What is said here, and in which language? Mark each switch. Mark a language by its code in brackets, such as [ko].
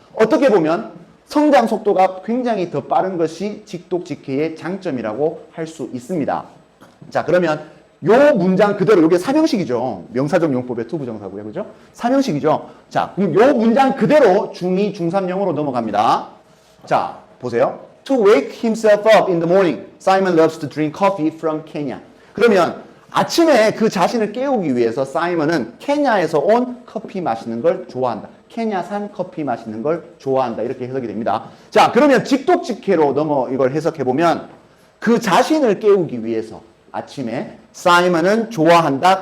[ko] 어떻게 보면 성장 속도가 굉장히 더 빠른 것이 직독직해의 장점이라고 할 수 있습니다. 자, 그러면 요 문장 그대로, 이게 삼형식이죠. 명사적 용법의 투부정사고요. 그죠? 삼형식이죠. 자, 그럼 요 문장 그대로 중2, 중3 영어로 넘어갑니다. 자, 보세요. [en] To wake himself up in the morning, Simon loves to drink coffee from Kenya. [ko] 그러면 아침에 그 자신을 깨우기 위해서 사이먼은 케냐에서 온 커피 마시는 걸 좋아한다. 케냐산 커피 마시는 걸 좋아한다. 이렇게 해석이 됩니다. 자, 그러면 직독직해로 이걸 해석해보면 그 자신을 깨우기 위해서 아침에 사이먼은 좋아한다.